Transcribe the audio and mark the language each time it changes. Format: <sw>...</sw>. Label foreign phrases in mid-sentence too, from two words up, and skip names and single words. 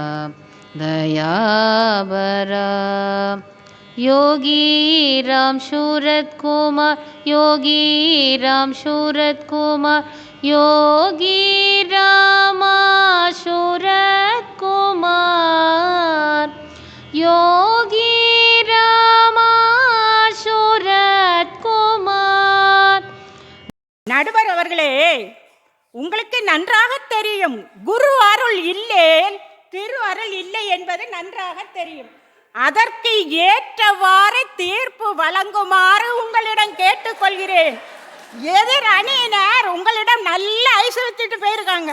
<sa>दयाबरा योगी राम शूरत कुमार योगी राम शूरत कुमार योगी रामा शूरत कुमार योगी रामा शूरत कुमाர்.</sa> <ta>நடுவர் அவர்களே, உங்களுக்கு நன்றாக தெரியும், குரு அருள் இல்லேன் திரு அருள் இல்லை என்பது நன்றாக தெரியும். அதற்கு ஏற்றவாறு தீர்ப்பு வழங்குமாறு உங்களிடம் கேட்டுக்கொள்கிறேன். எதிர் அணியினர் உங்களிடம் நல்ல ஐசு வச்சுட்டு போயிருக்காங்க.</ta>